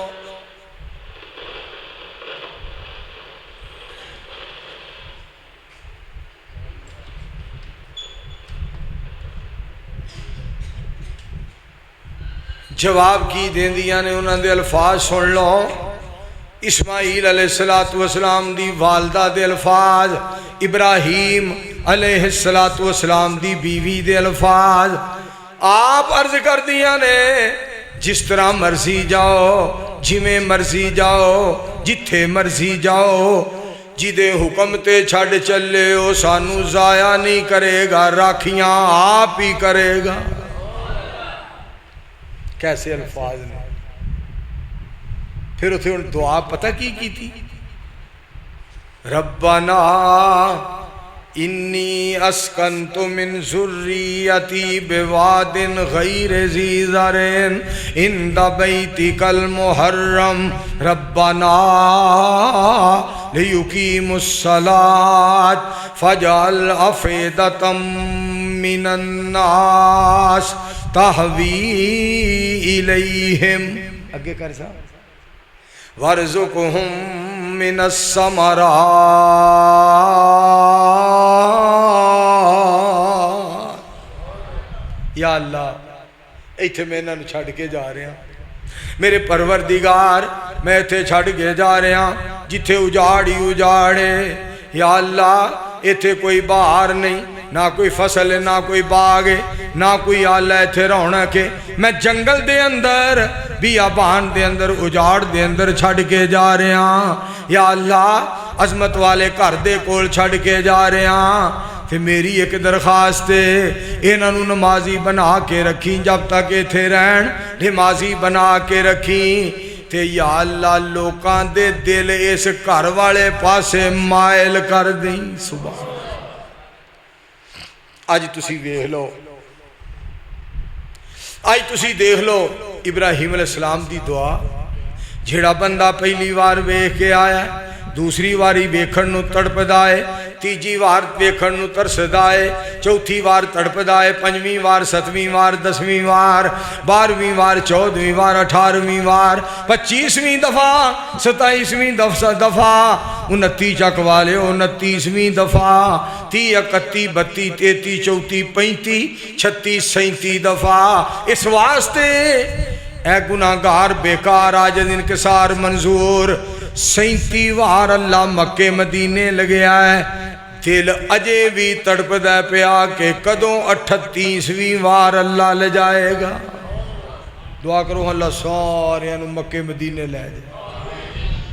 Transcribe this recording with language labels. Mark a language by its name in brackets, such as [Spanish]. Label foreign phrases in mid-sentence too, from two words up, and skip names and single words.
[Punjabi] جواب کی دیندیاں نے، انہوں دے الفاظ سن لو۔ اسماعیل علیہ السلام دی والدہ دے الفاظ، ابراہیم علیہ السلام دی بیوی دے الفاظ، آپ عرض کر دیا نے جس طرح مرضی جاؤ، جویں مرضی جاؤ، جتھے مرضی جاؤ، جدے حکم تے چھڑ چلے ہو سانو ضائع نہیں کرے گا، راکھیاں آپ ہی کرے گا۔ کیسے الفاظ نے، پھر اتھے ان دعا پتہ کی تھی، [Arabic] ربنا انی اسکنت من ذریتی بواد غیر ذی زرع عند بیتک المحرم ربنا لیقیموا الصلاة فاجعل افئدة من الناس تہوی الیہم، [Punjabi] اگے کر صاحب، [Arabic] وارزقہم من الثمرات، [Punjabi] یا اللہ ایتھے میں انہوں چھڑ کے جا رہے ہیں، میرے پروردگار میں ایتھے چھڑ کے جا رہے ہیں جتھے اجاڑ ہی اجاڑے، یا اللہ ایتھے کوئی بہار نہیں، نہ کوئی فصل ہے، نہ کوئی باغ ہے، نہ کوئی آلہ ایتھے رونق ہے، میں جنگل دے اندر بیابان دے اندر اجاڑ دے اندر چھڑ کے جا رہے ہیں، یا اللہ عظمت والے گھر دے کول چھڑ کے جا رہے ہاں تے میری ایک درخواست ہے انہاں نوں نمازی بنا کے رکھی جب تک ایتھے رہن نمازی بنا کے رکھی تے یا اللہ لوکاں دے دل اس گھر والے پاسے مائل کر دیں سبحان اج تسی ویکھ لو آج تسی دیکھ لو ابراہیم علیہ السلام دی دعا جھڑا بندہ پہلی وار ویکھ کے آیا دوسری واری ویکھن نو تڑپدا ہے تیجی وار ویکھن نو ترسدا ہے چوتھی وار تڑپدا ہے پنجویں وار ستویں وار دسویں وار 12ویں وار 14ویں وار 18ویں وار 25ویں دفعہ 27ویں دفعہ 29 چک والے 29ویں دفعہ 30 31 32 33 34 35 36 37 دفعہ اس واسطے اے گناہگار بیکار آج انکسار منظور 37 وار اللہ مکے مدینے لگیا ہے دل اجے بھی تڑپدا پیا کہ کدوں 38ویں وار اللہ لے جائے گا دعا کرو اللہ سارے مکے مدینے لے جائے